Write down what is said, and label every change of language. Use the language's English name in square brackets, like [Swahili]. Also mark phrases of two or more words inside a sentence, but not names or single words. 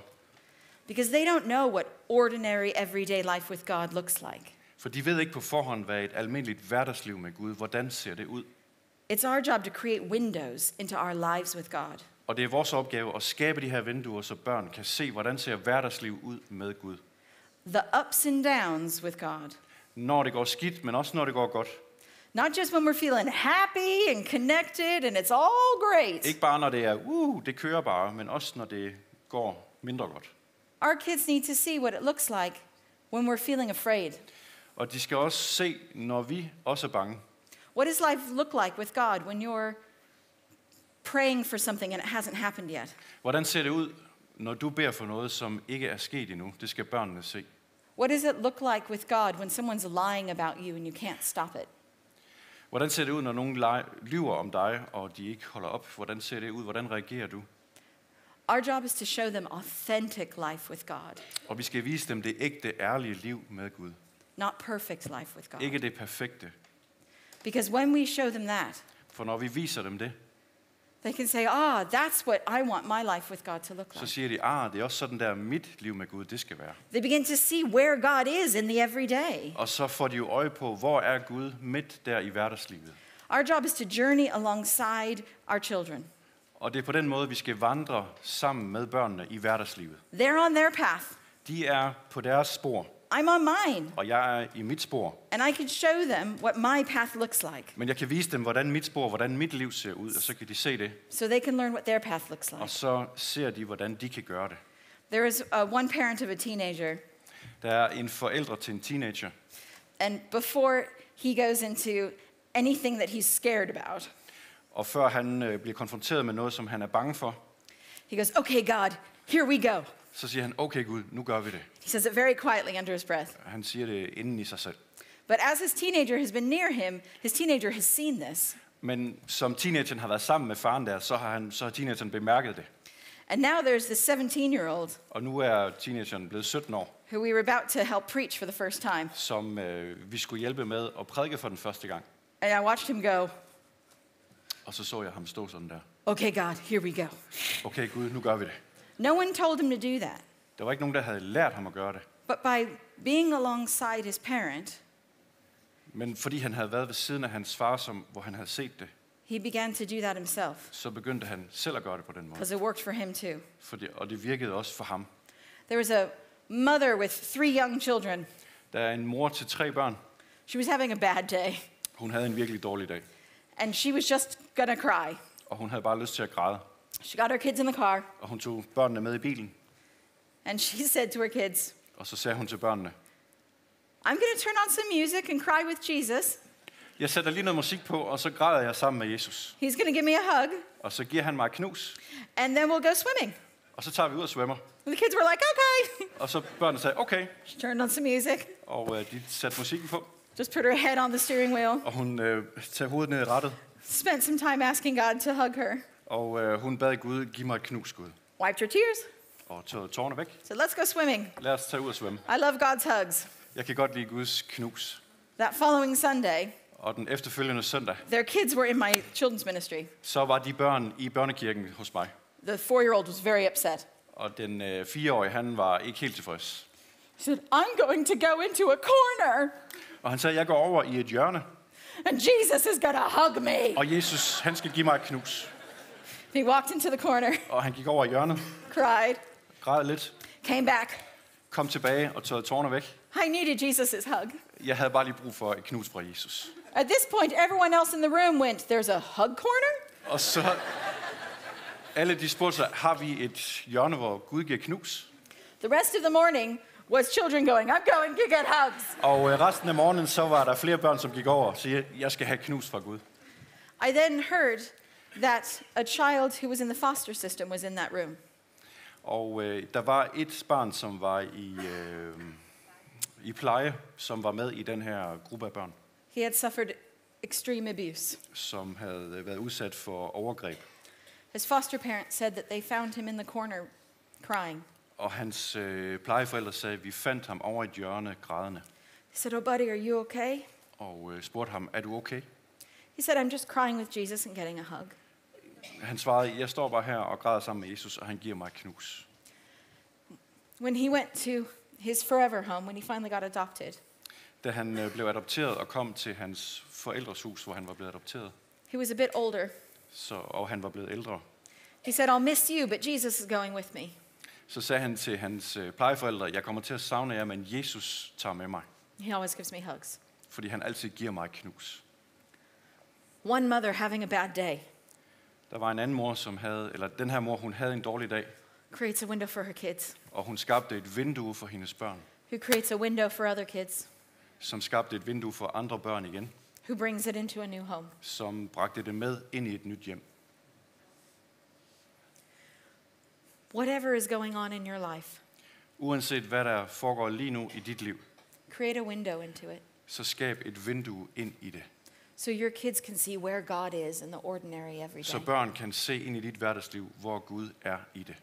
[English] Because they don't know what ordinary, everyday life with God looks like. [Danish] For de ved ikke på forhånd, hvad et almindeligt hverdagsliv med Gud, hvordan ser det ud. [English] It's our job to create windows into our lives with God. [Danish] Og det er vores opgave at skabe de her vinduer, så børn kan se, hvordan ser hverdagsliv ud med Gud. [English] The ups and downs with God. [Danish] Når det går skidt, men også når det går godt. [English] Not just when we're feeling happy and connected and it's all great. [Danish] Ikke bare når det er, det kører bare, men også når det går mindre godt. [English] Our kids need to see what it looks like when we're feeling afraid. [Danish] Og de skal også se, når vi også er bange. [English] What does life look like with God when you're praying for something and it hasn't happened yet? [Danish] Hvordan ser det ud, når du beder for noget, som ikke er sket endnu? Det skal børnene se. [English] What does it look like with God when someone's lying about you and you can't stop it? [Danish] Hvordan ser det ud, når nogen lyver om dig, og de ikke holder op? Hvordan ser det ud? Hvordan reagerer du? [English] Our job is to show them authentic life with God, [Danish] Og vi skal vise dem det ægte, ærlige liv med Gud. [English] not perfect life with God. [Danish] Ikke det perfekte. [English] Because when we show them that, [Danish] For når vi viser dem det, [English] they can say, that's what I want my life with God to look [Danish] så [English] like. [Danish] siger de, det er også sådan der, mit liv med Gud, det skal være. [English] They begin to see where God is in the everyday. [Danish] Og så får de jo øje på, hvor er Gud midt der i hverdagslivet. [English] Our job is to journey alongside our children. [Danish] Og det er på den måde, vi skal vandre sammen med børnene i hverdagslivet. [English] They're on their path. [Danish] De er på deres spor, [English] I'm on mine. [Danish] og jeg er i mit spor. [English] And I can show them what my path looks like [Danish] Men jeg kan vise dem, hvordan mit spor, hvordan mit liv ser ud, og så kan de se det. [English] so they can learn what their path looks [Danish] Og [English] like. [Danish] så ser de, hvordan de kan gøre det. [English] There is one parent of a teenager, [Danish] Der er en forældre til en teenager, [English] and before he goes into anything that he's scared about, [Danish] og før han bliver konfronteret med noget, som han er bange for, [English] he goes, "Okay, God, here we go." [Danish] så siger han, okay Gud, nu gør vi det. [English] He says it very quietly under his breath. [Danish] Han siger det inden i sig selv. [English] But as his teenager has been near him, his teenager has seen this. [Danish] Men som teenageren har været sammen med faren der, så har teenageren bemærket det. [English] And now there's this 17-year-old [Danish] Og nu er teenageren blevet 17 år, [English] who we were about to help preach for the first time. [Danish] som vi skulle hjælpe med at prædike for den første gang. [English] And I watched him go, [Danish] Og så så jeg ham stå sådan der. [English] "Okay, God, here we go." [Danish] Okay Gud, nu gør vi det. [English] No one told him to do that. [Danish] Der var ikke nogen, der havde lært ham at gøre det. [English] But by being alongside his parent, [Danish] Men fordi han havde været ved siden af hans far, hvor han havde set det, [English] he began to do that himself [Danish] så begyndte han selv at gøre det på den måde. [English] because it worked for him too. [Danish] Og det virkede også for ham. [English] There was a mother with 3 young children. [Danish] Der er en mor til 3 børn. [English] She was having a bad day, [Danish] Hun havde en virkelig dårlig dag. [English] and she was just gonna cry. [Danish] Og hun havde bare lyst til at græde. [English] She got her kids in the car, [Danish] Og hun tog børnene med i bilen. [English] and she said to her kids, [Danish] Og så sagde hun til børnene, [English] I'm gonna turn on some music and cry with Jesus. [Danish] jeg sætter lige noget musik på, og så græder jeg sammen med Jesus. [English] He's gonna give me a hug, [Danish] Og så giver han mig et knus. [English] and then we'll go swimming. [Danish] Og så tager vi ud og svømmer. [English] And the kids were like, okay. [Danish] Og så børnene sagde, okay. [English] She turned on some music, [Danish] Og de satte musikken på. [English] just put her head on the steering wheel, [Danish] Og hun tager hovedet ned i rattet. [English] spent some time asking God to hug her, [Danish] Og hun bad Gud, giv mig et knus, Gud. [English] wiped her tears, [Danish] Og tog tårerne væk. [English] said, let's go swimming. [Danish] Lad os tage ud og svømme. [English] I love God's hugs. [Danish] Jeg kan godt lide Guds knus. [English] That following Sunday, [Danish] Og den efterfølgende søndag, [English] their kids were in my children's ministry. [Danish] så var de børn i børnekirken hos mig. [English] The 4-year-old was very upset. [Danish] Og den 4-årige, han var ikke helt tilfreds. [English] He said, I'm going to go into a corner, [Danish] Og han sagde, jeg går over i et hjørne, [English] and Jesus is going to hug me. [Danish] og Jesus, han skal give mig et knus. [English] He walked into the corner, [Danish] Og han gik over i hjørnet, [English] cried, [Danish] græd lidt, [English] came back. [Danish] kom tilbage og tog tårerne væk. [English] I needed Jesus' hug. [Danish] Jeg havde bare lige brug for et knus fra Jesus. [English] At this point, everyone else in the room went, there's a hug corner? [Danish] Og så alle de spurgte sig, har vi et hjørne, hvor Gud giver knus? [English] The rest of the morning was children going, I'm going to get hugs. [Danish] Og resten af morgenen, så var der flere børn, som gik over og siger, jeg skal have knus fra Gud. [English] I then heard that a child who was in the foster system was in that room. [Danish] Og der var et barn, som var i pleje, som var med i den her gruppe af børn, [English] He had suffered extreme abuse. [Danish] som havde været udsat for overgreb. [English] His foster parents said that they found him in the corner crying. [Danish] Og hans plejeforældre sagde, at vi fandt ham over et hjørne grædende. [English] He said, oh buddy, are you okay? [Danish] Og spurgte ham, er du okay? [English] He said, I'm just crying with Jesus and getting a hug. [Danish] Han svarede, jeg står bare her og græder sammen med Jesus, og han giver mig et knus. [English] When he went to his forever home, when he finally got adopted, [Danish] Da han blev adopteret og kom til hans forældres hus, hvor han var blevet adopteret, [English] he was a bit older. [Danish] og han var blevet ældre, [English] He said, I'll miss you, but Jesus is going with me. [Danish] så sagde han til hans plejeforældre, jeg kommer til at savne jer, men Jesus tager med mig, [English] He always gives me hugs. [Danish] fordi han altid giver mig et knus. [English] One mother having a bad day [Danish] Der var en anden mor, den her mor, hun havde en dårlig dag, [English] creates a window for her kids, [Danish] og hun skabte et vindue for hendes børn, [English] who creates a window for other kids, [Danish] som skabte et vindue for andre børn igen, [English] who brings it into a new home. [Danish] som bragte det med ind i et nyt hjem. [English] Whatever is going on in your life, [Danish] Uanset hvad der foregår lige nu i dit liv, [English] create a window into it [Danish] så skab et vindue ind i det, [English] so your kids can see where God is in the ordinary every [Danish] så [English] day. [Danish] børn kan se ind i dit hverdagsliv, hvor Gud er i det.